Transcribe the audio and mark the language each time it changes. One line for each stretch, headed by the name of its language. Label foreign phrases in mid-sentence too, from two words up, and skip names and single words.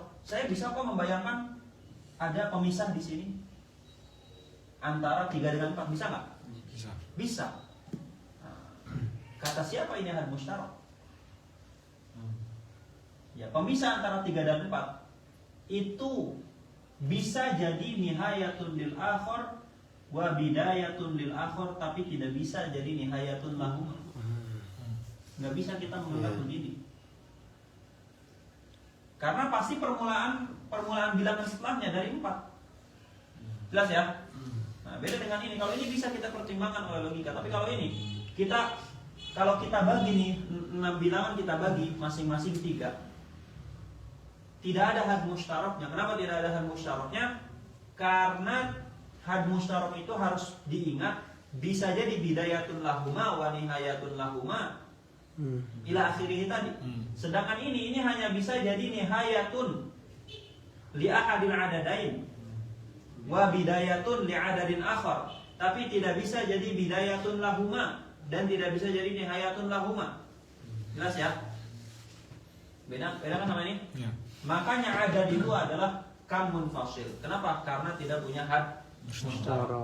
Indonesian: Saya bisa kok membayangkan ada pemisah di sini antara 3 dengan 4, bisa nggak? Bisa. Bisa. Kata siapa ini
Arabic: حد مشترك?
Indonesian: Ya, pemisah antara 3 dan 4 itu bisa jadi
Arabic: نهاية للآخر وبداية للآخر,
Indonesian: tapi tidak bisa jadi
Arabic: نهاية لهم.
Indonesian: Nggak bisa kita menganggap begini. Karena pasti permulaan bilangan setelahnya dari 4. Jelas ya? Nah, beda dengan ini. Kalau ini bisa kita pertimbangkan oleh logika, tapi kalau ini kalau kita bagi nih 6 bilangan, kita bagi masing-masing 3. Tidak ada
Arabic: حد مشتركnya.
Indonesian: Kenapa tidak ada
Arabic: حد مشتركnya?
Indonesian: Karena
Arabic: حد مشترك
Indonesian: itu harus diingat, bisa jadi
Arabic: بداية لهما ونهاية لهما إلى آخره
Indonesian: tadi. Sedangkan ini hanya bisa jadi
Arabic: نهاية لأحد العددين وبداية لعدد آخر,
Indonesian: tapi tidak bisa jadi
Arabic: بداية لهما
Indonesian: dan tidak bisa jadi
Arabic: نهاية لهما.
Indonesian: Jelas ya? Beda kan sama ini? Ya. Makanya adad itu adalah
Arabic: كم منفصل.
Indonesian: Kenapa? Karena tidak punya
Arabic: حد مشترك.